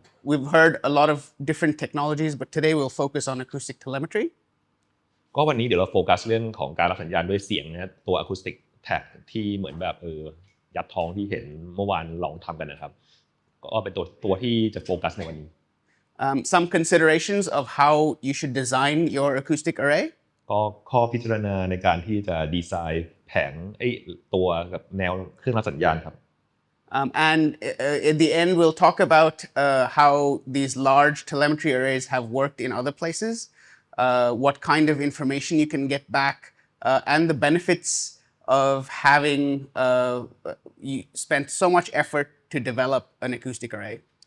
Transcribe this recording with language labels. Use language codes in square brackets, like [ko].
[en] We've heard a lot of different technologies, but today we'll focus on acoustic telemetry. [th] ก็วันนี้เดี๋ยวเราโฟกัสเรื่องของการรับสัญญาณด้วยเสียงนะตัว acoustic tag ที่เหมือนแบบยัดทองที่เห็นเมื่อวานลองทำกันนะครับก็เป็นตัวที่จะโฟกัสในวันนี้ [en] Some considerations of how you should design your acoustic array. [th] ก็ข้อพิจารณาในการที่จะดีไซน์แผงตัวกับแนวเครื่องรับสัญญาณครับ [en] And at the end we'll talk about how these large telemetry arrays have worked in other places, what kind of information you can get back, and the benefits of having you spent so much effort to develop an acoustic array.